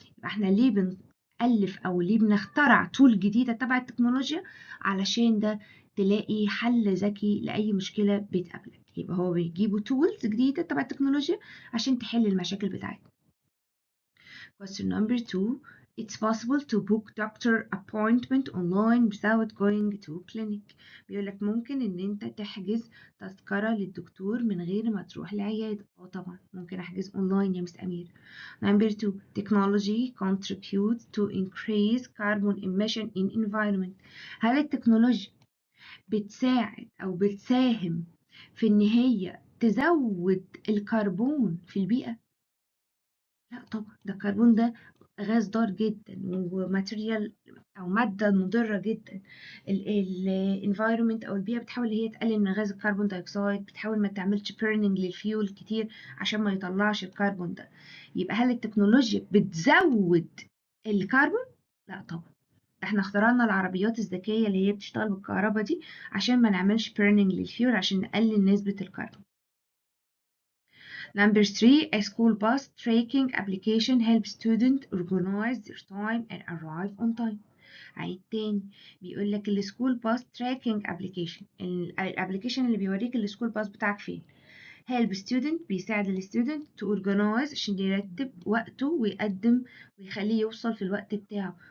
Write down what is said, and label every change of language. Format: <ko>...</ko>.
<ar>يبقى احنا ليه بنألف أو ليه بنخترع تول جديدة تبع التكنولوجيا؟ علشان ده تلاقي حل ذكي لأي مشكلة بتقابلك. يبقى هو بيجيبوا tools جديدة تبع التكنولوجيا عشان تحل المشاكل بتاعتنا.</ar> <en>Question number 2. It's possible to book doctor appointment online without going to clinic.</en> <ar>بيقولك ممكن ان انت تحجز تذكرة للدكتور من غير ما تروح العيادة. طبعا ممكن احجز اونلاين يا مس امير.</ar> <en>Number 2. Technology contributes to increase carbon emission in environment.</en> <ar>هل التكنولوجيا بتساعد او بتساهم في ان هي تزود الكربون في البيئة؟ لا طبعا، ده الكربون ده غاز ضار جدا وماتيريال او ماده مضره جدا. الانفايرمنت او البيئه بتحاول هي تقلل من غاز الكربون دايوكسيد، بتحاول ما تعملش بيرنينج للفيول كتير عشان ما يطلعش الكربون ده. يبقى هل التكنولوجيا بتزود الكربون؟ لا طبعا، ده احنا اخترعنا العربيات الذكيه اللي هي بتشتغل بالكهرباء دي عشان ما نعملش بيرنينج للفيول عشان نقلل نسبه الكربون.</ar> <en>Number 3. A school bus tracking application helps students organize their time and arrive on time.</en> <ar>عيد تاني، بيقول لك السكول باس تراكنج ابلكيشن، الابلكيشن اللي بيوريك السكول باس بتاعك فين.</ar> <en>help student</en> <ar>بيساعد الستودنت</ar> <en>to organize</en> <ar>عشان يرتب وقته ويقدم ويخليه يوصل في الوقت بتاعه.</ar>